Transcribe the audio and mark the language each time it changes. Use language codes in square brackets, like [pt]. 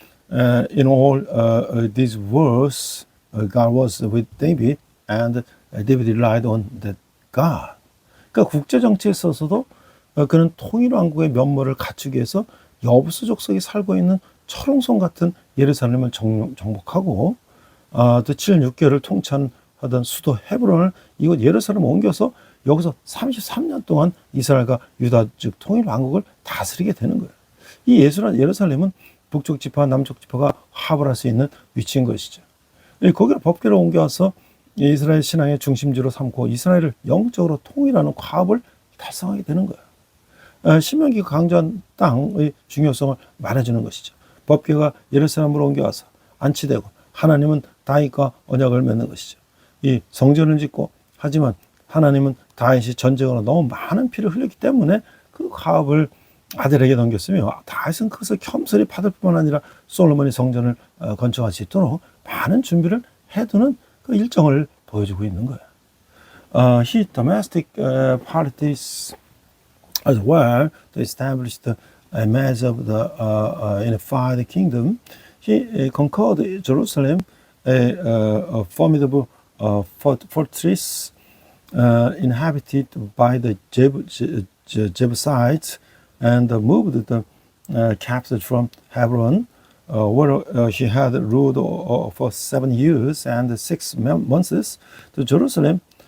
[en] In all these wars, God was with David, and David relied on that God. [ko] 그러니까 국제 정치에 있어서도 그는 통일 왕국의 면모를 갖추기 위해서 여부수 족속이 살고 있는 철옹성 같은 예루살렘을 정복하고 또 7년 6개월을 통치하던 수도 헤브론을 이곳 예루살렘에 옮겨서 여기서 33년 동안 이스라엘과 유다 즉 통일 왕국을 다스리게 되는 거예요. 이 예루살렘은 북쪽 지파와 남쪽 지파가 화합할 수 있는 위치인 것이죠. 거기를 법궤로 옮겨와서 이스라엘 신앙의 중심지로 삼고 이스라엘을 영적으로 통일하는 화합을 달성하게 되는 거예요. 신명기가 강조한 땅의 중요성을 말해주는 것이죠. 법궤가 예루살렘으로 옮겨와서 안치되고 하나님은 다윗과 언약을 맺는 것이죠. 이 성전을 짓고 하지만 하나님은 다윗이 전쟁으로 너무 많은 피를 흘렸기 때문에 그 화합을 아들에게 넘겼으며 다윗은 그것을 겸손히 받을 뿐만 아니라 솔로몬이 성전을 건축할 수 있도록 많은 준비를 해두는 그 일정을 보여주고 있는 거예요. [en] He domestic politics as well to establish the image of the unified kingdom. He conquered Jerusalem, a formidable fortress inhabited by the Jebusites, and moved the capital from Hebron, where he had ruled for 7 years and 6 months, to Jerusalem.